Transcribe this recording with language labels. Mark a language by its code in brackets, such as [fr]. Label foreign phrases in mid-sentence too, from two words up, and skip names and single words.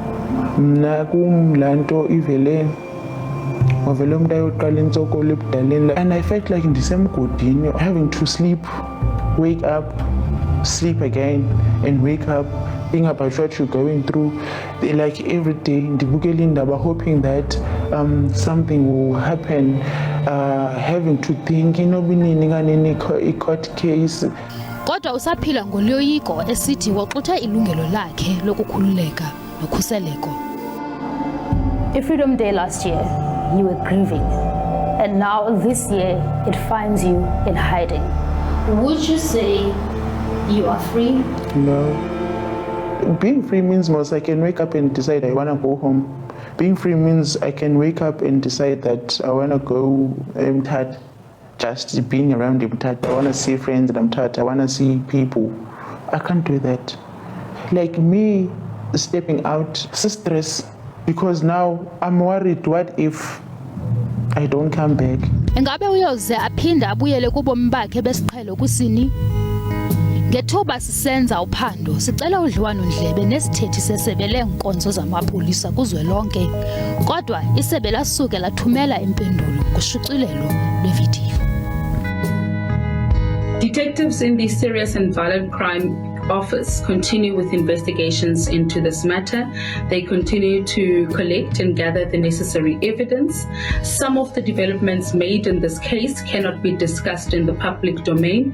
[en] And I felt like in December, having to sleep, wake up, sleep again, and wake up, think about what you're going through, like every day, Iindaba, hoping that something will happen, having to think, a court case. [xh] Kodwa usaphila ngoloyiko esithi waxutha ilungelo lakhe lokukhululeka nokhuseleko. [en] Freedom Day last year, you were grieving, and now this year it finds you in hiding. Would you say you are free? No. Being free means most I can wake up and decide I want to go home. Being free means I can wake up and decide that I want to go tired, just being around tired. I want to see friends and I'm tired. I want to see people. I can't do that. Like me stepping out, it's stress, because now I'm worried, what if I don't come back? [xh] Engabe uyoze aphinda abuyele kubomi bakhe besiqhelo kusini? Ngethuba sisenza uphando sicela udliwano ndlebe nesithethi sesebe leenkonzo zamapolisa kuzwelonke, kodwa isebe lasuke lathumela impendulo kushicilelo lwevidiyo. [en] Detectives in the Serious and Violent Crime Office continue with investigations into this matter. They continue to collect and gather the necessary evidence. Some of the developments made in this case cannot be discussed in the public domain.